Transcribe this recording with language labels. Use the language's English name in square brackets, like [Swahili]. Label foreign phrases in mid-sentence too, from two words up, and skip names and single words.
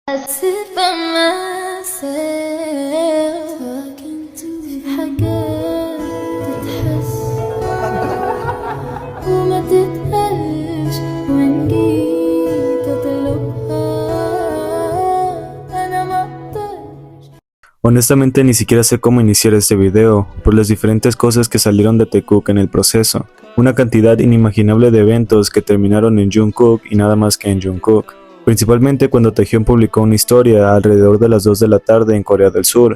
[English] sit by myself talking to [Arabic] في حاجات تتحس وما تتقالش وإن جيت أطلبها أنا مقدرش. [Spanish] Honestamente ni siquiera sé cómo iniciar este video, por las diferentes cosas que salieron de Taekook en el proceso. Una cantidad inimaginable de eventos que terminaron en Jungkook y nada más que en Jungkook. Principalmente cuando Taehyun publicó una historia alrededor de las 2 de la tarde en Corea del Sur.